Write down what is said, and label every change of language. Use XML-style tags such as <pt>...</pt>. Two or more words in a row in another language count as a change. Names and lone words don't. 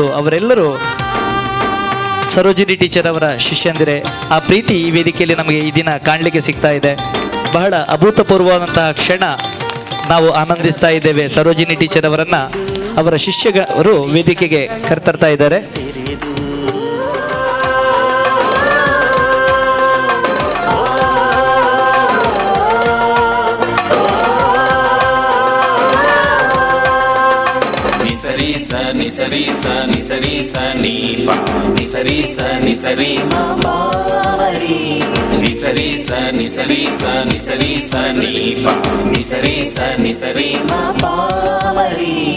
<kn>ಅವರೆಲ್ಲರೂ ಸರೋಜಿನಿ ಟೀಚರ್ ಅವರ ಶಿಷ್ಯಂದಿರೆ. ಆ ಪ್ರೀತಿ ಈ ವೇದಿಕೆಯಲ್ಲಿ ನಮಗೆ ಈ ದಿನ ಕಾಣಲಿಕ್ಕೆ ಸಿಗ್ತಾ ಇದೆ. ಬಹಳ ಅಭೂತಪೂರ್ವವಾದಂತಹ ಕ್ಷಣ ನಾವು ಆನಂದಿಸ್ತಾ ಇದ್ದೇವೆ. ಸರೋಜಿನಿ ಟೀಚರ್ ಅವರನ್ನು ಅವರ ಶಿಷ್ಯರು ವೇದಿಕೆಗೆ ಕರೆತರ್ತಾ ಇದ್ದಾರೆ. ನಿಸರಿ ಸ ನಿಸರಿ ಸ ನಿಸರಿ ಸ ನೀ ಪ ನಿಸರಿ ಸ ನಿಸರಿ ಮ ಬಾವರಿ ನಿಸರಿ ಸ ನಿಸರಿ ಸ ನಿಸರಿ ಸ ನೀ ಪ ನಿಸರಿ ಸ ನಿಸರಿ ಮ ಬಾವರಿ.</kn>